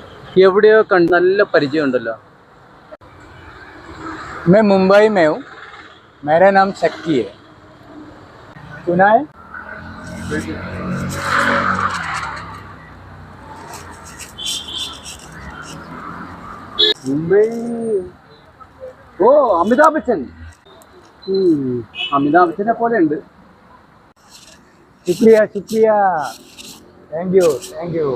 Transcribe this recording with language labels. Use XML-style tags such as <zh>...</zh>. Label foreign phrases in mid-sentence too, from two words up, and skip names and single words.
<ml>എവിടെയോ കണ്ട് നല്ല പരിചയമുണ്ടല്ലോ.</ml> <hi>मैं मुंबई में हूँ. मेरा नाम शक्ति है. सुना है?</hi> <ml>മുംബൈ. ഓ, അമിതാഭ് ബച്ചൻ. അമിതാഭ് ബച്ചനെ പോലെ ഉണ്ട്.</ml> <hi>शुक्रिया शुक्रिया.</hi> <en>thank you thank you.</en>